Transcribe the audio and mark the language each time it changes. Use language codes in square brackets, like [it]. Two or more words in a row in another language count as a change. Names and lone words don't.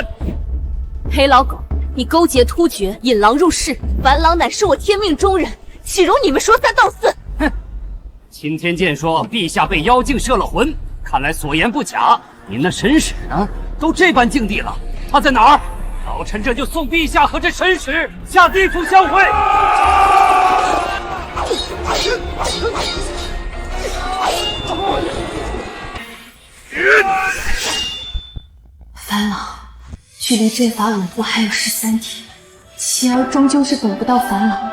[zh] 黑老狗，你勾結突厥，引狼入室，樊郎乃是我天命中人，豈容你們說三道四？哼！钦天監說陛下被妖精攝了魂，看來所言不假。您那神使呢？都這般境地了，他在哪兒？老臣這就送陛下和這神使下地府相會。樊郎，距離陣法穩固還有13天，妻兒終究是等不到樊郎。